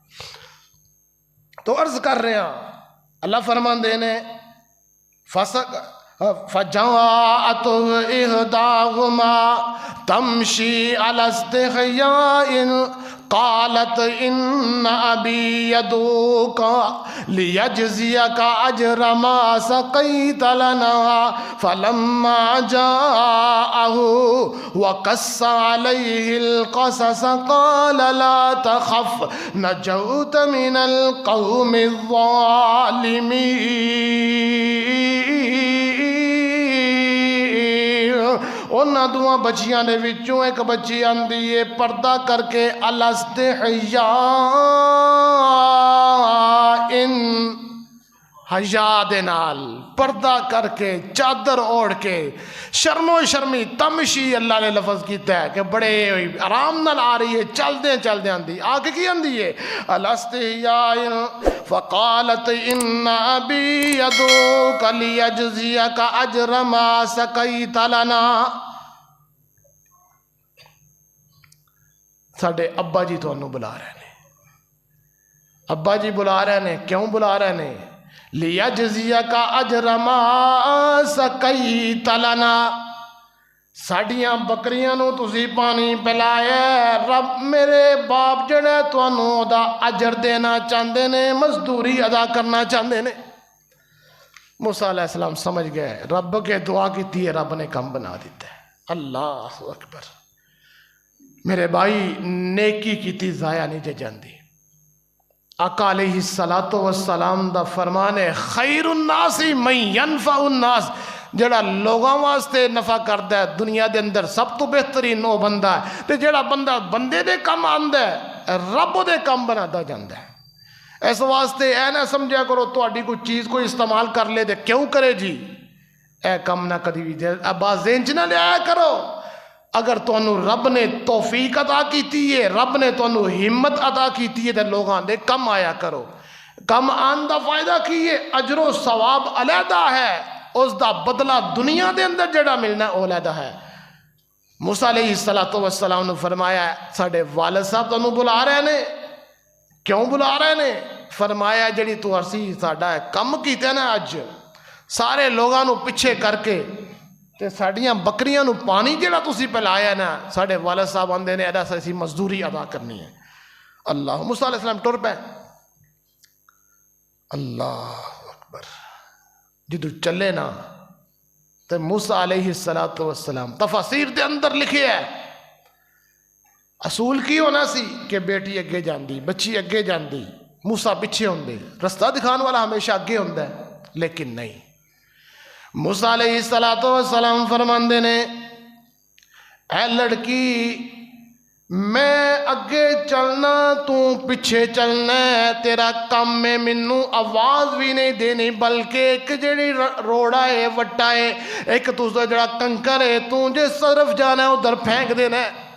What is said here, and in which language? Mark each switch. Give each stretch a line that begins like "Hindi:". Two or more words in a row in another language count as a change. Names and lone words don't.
Punjabi: تو عرض کر رہے ہیں اللہ فرمان دینے
Arabic: فجاءت إحداهما تمشي على استحياء قالت إن أبي يدعوك ليجزيك أجر ما سقيت لنا. فلما جاءه وقص عليه القصص قال لا تخف نجوت من القوم الظالمين.
Punjabi: انہاں دوہاں بچیاں دے وچوں ایک بچی آندی ہے پردہ کر کے الاستحیاء حیا دے نال پردہ کر کے چادر اوڑھ کے شرم و شرمی تمشی اللہ نے لفظ کیتا ہے کہ بڑے آرام نال آ رہی ہے، چل دیں آندی. آگے کی آندی ہے
Arabic: الاستحیاء فقالت ان ابی یدعوک لیجزیک اجر ما سقیت لنا.
Punjabi: ساڈے ابا جی تانوں بلا رہے نے، ابا جی بلا رہے نے. کیوں بلا رہے نے؟
Arabic: لیجزیک اجر ما سقیت لنا.
Punjabi: ساڈیاں بکریاں نو تسی پانی پلایا، رب میرے باپ جڑا تانوں دا اجر دینا چاہندے نے، مزدوری ادا کرنا چاہندے نے. موسیٰ
Arabic: علیہ السلام
Punjabi: سمجھ گئے رب کے دعا کیتی ہے، رب نے کم بنا دیتا ہے.
Arabic: اللہ اکبر.
Punjabi: میرے بھائی نیکی کیتی ضائع نہیں جے جاندی. آقا
Arabic: علیہ السلام
Punjabi: دا فرمان ہے
Arabic: خیر الناس من ینفع الناس.
Punjabi: جڑا لوگاں واسطے نفع کردا ہے دنیا دے اندر سب تو بہترین وہ بندہ ہے، تے جڑا بندہ بندے دے کم آندا ہے رب دے کم بناتا جاندا ہے. اس واسطے اے نہ سمجھا کرو تہاڈی کوئی چیز کوئی استعمال کر لے تے کیوں کرے جی، اے کم نہ کدی بھی ابا ذہن چ نہ لیا کرو. اگر تانوں رب نے توفیق عطا کیتی ہے، رب نے تانوں ہمت عطا کیتی ہے تے لوگاں دے کم آیا کرو. کم آن دا فائدہ کی ہے؟ اجر و ثواب علیحدہ ہے، اس دا بدلہ دنیا دے اندر جڑا ملنا ہے علیحدہ ہے. موسیٰ
Arabic: علیہ السلام
Punjabi: نے فرمایا ساڈے والد صاحب تانوں بلا رہے نے. کیوں بلا رہے نے؟ فرمایا جڑی تو اسی ساڈا کم کیتے نا اج سارے لوگاں نو پیچھے کر کے تے ساڈیاں بکریاں نو پانی جڑا تسی پلایا نا، ساڈے والد صاحب آندے نے ایڈا سی مزدوری ادا کرنی ہے. اللہ. موسیٰ
Arabic: علیہ السلام
Punjabi: ٹر پے.
Arabic: اللہ اکبر.
Punjabi: جدو چلے نا تے موسیٰ
Arabic: علیہ السلام
Punjabi: تفاسیر دے اندر لکھے ہے اصول کی ہونا سی کہ بیٹی اگے جاندی، بچی اگے جاندی، موسیٰ پیچھے ہوندے. رستہ دکھان والا ہمیشہ اگے ہوندا ہے، لیکن نہیں. موسیٰ
Arabic: علیہ السلام
Punjabi: فرماندے نے اے لڑکی میں اگے چلنا تو پیچھے چلنا ہے، تیرا کام میں منو آواز بھی نہیں دینی، بلکہ ایک جڑی روڑا ہے وٹا ہے ایک تو جڑا کنکر ہے تو جس طرف جانا ہے ادھر پھینک دینا ہے.